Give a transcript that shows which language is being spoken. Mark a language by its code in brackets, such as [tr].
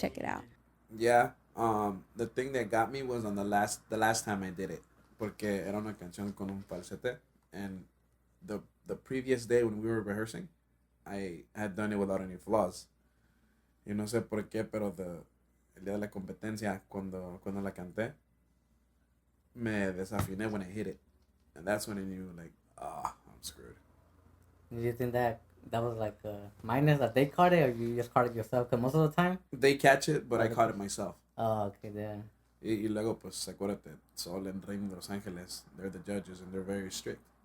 [en] Check it out. Yeah. The thing that got me was on the last time I did it, [es] porque era una canción con un falsete, [en] and the previous day when we were rehearsing, I had done it without any flaws. [es] Y no sé por qué, pero el día de la competencia, cuando la canté, me desafiné [en] when I hit it. And that's when I knew, like, I'm screwed. Do you think that was like minus that they caught it, or you just caught it yourself? Because most of the time. They catch it, but I caught it myself. Oh, okay, yeah. [es] Y luego, pues, acuérdate, [en] it's all in Ring de Los Angeles. They're the judges, and they're very strict.